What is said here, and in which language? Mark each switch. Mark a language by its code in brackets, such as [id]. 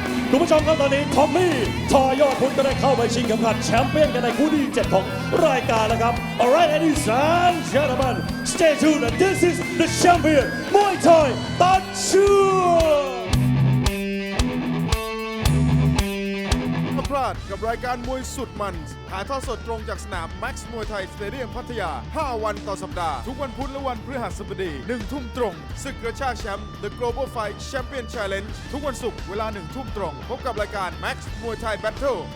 [th] คุณผู้ชมครับตอนนี้ทอมมี่ทอยอดพุทธก็ได้เข้าไปชิงเข็มขัดแชมเปี้ยนกันในคู่ที่ 7 ของรายการแล้วครับ [en] Alright, ladies and gentlemen, stay tuned. This is the champion Muay Thai ตัดเชือก [th] พลาดกับรายการมวยสุดมันถ่ายทอดสดตรงจากสนาม Max Muay Thai Stadium พัทยา 5 วันต่อสัปดาห์ทุกวันพุธและวันพฤหัสบดี 1 ทุ่มตรงศึกกระชากแชมป์ The Global Fight Champion Challenge ทุกวันศุกร์เวลา 1 ทุ่มตรงพบกับรายการ Max Muay Thai Battle